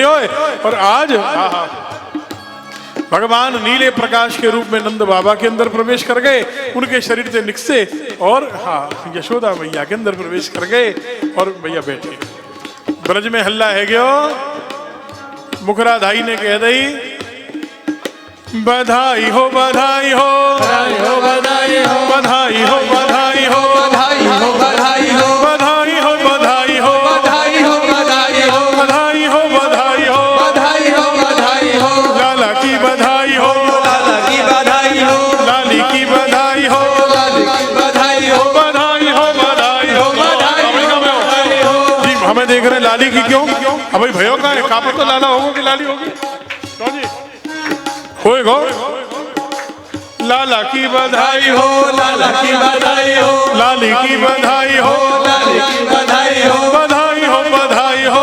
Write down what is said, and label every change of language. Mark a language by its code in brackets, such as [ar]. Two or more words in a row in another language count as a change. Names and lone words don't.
[hi] और आज भगवान नीले प्रकाश के रूप में नंद बाबा के अंदर प्रवेश कर गए, उनके शरीर से निकसे और हाँ यशोदा मैया के अंदर प्रवेश कर गए। [bra] और भैया बैठे, ब्रज में हल्ला है गयो, मुखराधाई ने कह दी बधाई हो बधाई हो बधाई हो बधाई हो बधाई हो बधाई हो बधाई हो बधाई हो बधाई हो बधाई हो बधाई हो बधाई हो बधाई हो बधाई हो बधाई हो बधाई हो लाला की बधाई हो लाला की बधाई हो लाली की बधाई हो लाली की बधाई हो बधाई हो बधाई हो बधाई हो जी हमें देख रहे हैं लाली की क्यों अब भाई भयो का है कापर तो लाला होगा कि लाली होगी कौन जी होएगा लाला की बधाई हो लाला की बधाई हो लाली की बधाई हो लाली की बधाई हो बधाई हो बधाई हो